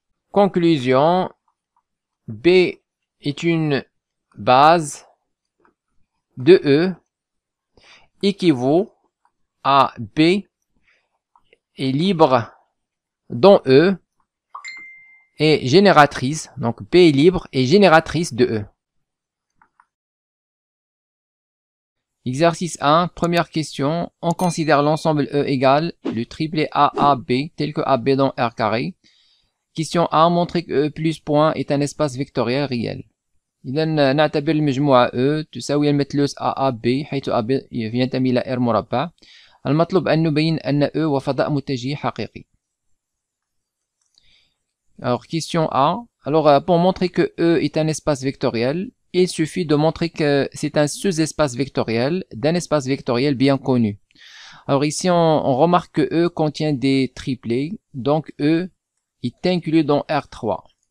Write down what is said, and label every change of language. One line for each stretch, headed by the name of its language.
French: Conclusion, B est une base de E équivaut à B est libre dans E et génératrice, donc B est libre et génératrice de E. Exercice 1, première question. On considère l'ensemble E égale le triplet AAB tel que AB dans R carré. Question A, montrer que E plus point est un espace vectoriel réel.
Arabic: إذا نعتبر المجموعة E تساوي المثلوث AAB حيث AB ينتمي إلى R مربع. المطلوب أن نبين أن E هو فضاء متجه حقيقي.
French: Alors, question A. Alors, pour montrer que E est un espace vectoriel, il suffit de montrer que c'est un sous-espace vectoriel d'un espace vectoriel bien connu. Alors ici, on remarque que E contient des triplets, donc E est inclus dans R3.